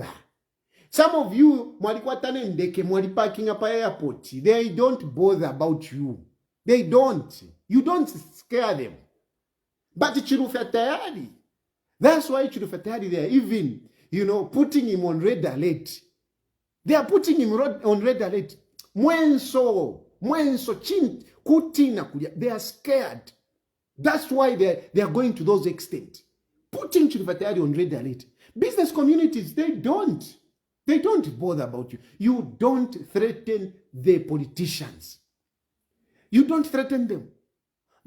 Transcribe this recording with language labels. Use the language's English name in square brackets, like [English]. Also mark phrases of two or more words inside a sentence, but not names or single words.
[English] Some of you, parking up at airport, they don't bother about you. They don't. You don't scare them. But Chilufya, that's why Chilufya, they are even, putting him on red alert. They are putting him on red alert. [Bemba] Mwenso, chin, kutina, [English] they are scared. That's why they are going to those extent. Putting Chilufya on red alert. Business communities, they don't bother about you. You don't threaten the politicians. You don't threaten them.